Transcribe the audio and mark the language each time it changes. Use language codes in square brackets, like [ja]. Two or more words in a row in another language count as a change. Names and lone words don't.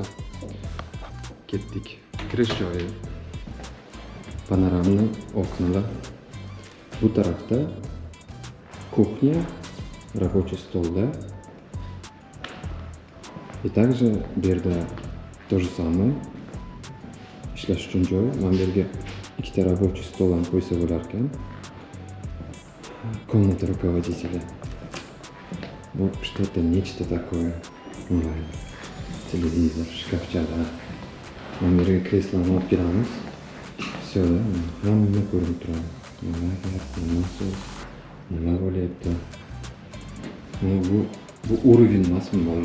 [uz] Ketdik. Kirish joyi. Panoramli oknalar. Bu tarafda [ru] кухня, рабочий стол, да? И также [uz] bu yerda [ru] то же самое. Ishlash uchun joy. Mana bu yerga ikkita рабочий stol ham qo'ysa bo'lar ekan. Комната руководителя. Вот что-то, нечто такое. [uz] Televizor, shkafchalar. Mana bu yerga kresloni olib kelamiz. Все, hamma ko'rinib turadi. Nima gap, nima so'z, nima bo'lyapti. Bu уровень emasmi bolalar?